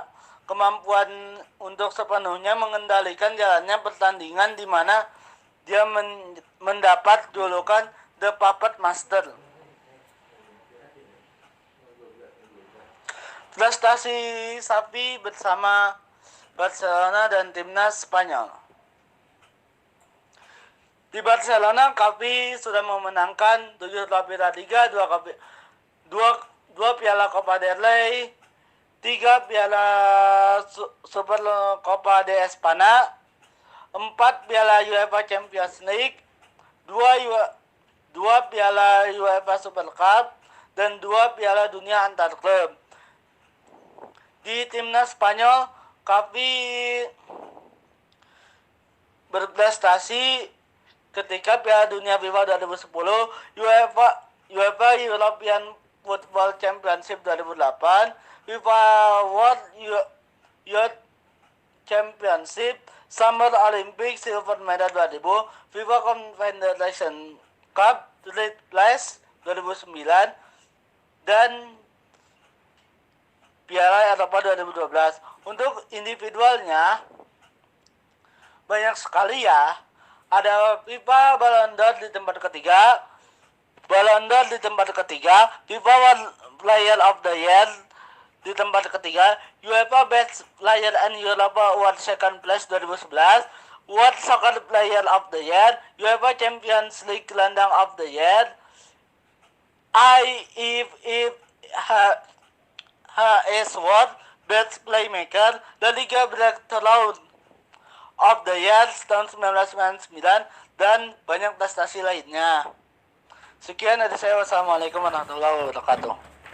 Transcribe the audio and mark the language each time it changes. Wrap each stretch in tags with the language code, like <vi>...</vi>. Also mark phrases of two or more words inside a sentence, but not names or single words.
<id>Kemampuan untuk sepenuhnya mengendalikan jalannya pertandingan di mana dia mendapat julukan The Puppet Master. Prestasi Xavi bersama Barcelona dan timnas Spanyol. Di Barcelona, Xavi sudah memenangkan 7 trofi La Liga, 2 Piala Copa del Rey, 3 Piala Super Copa de España, 4 Piala UEFA Champions League, 2 Piala UEFA Super Cup, dan 2 Piala Dunia antar klub. Di timnas Spanyol, Xavi berprestasi ketika Piala Dunia FIFA 2010, UEFA European Football Championship 2008, FIFA World Youth Championship, Summer Olympic Silver Medal 2000, FIFA Confederation Cup Third Place 2009, dan Piala Eropa 2012. Untuk individualnya banyak sekali ya. Ada FIFA Ballon d'Or di tempat ketiga, FIFA World Player of the Year di tempat ketiga, UEFA Best Player and Europa Award Second Place 2011, World Soccer Player of the Year, UEFA Champions League Gelandang of the Year, IFFHS World Best Playmaker, La Liga Breakthrough of the Year tahun 1999, dan banyak prestasi lainnya. Sekian dari saya.</id> <ar>والسلام عليكم ورحمة الله وبركاته.</ar>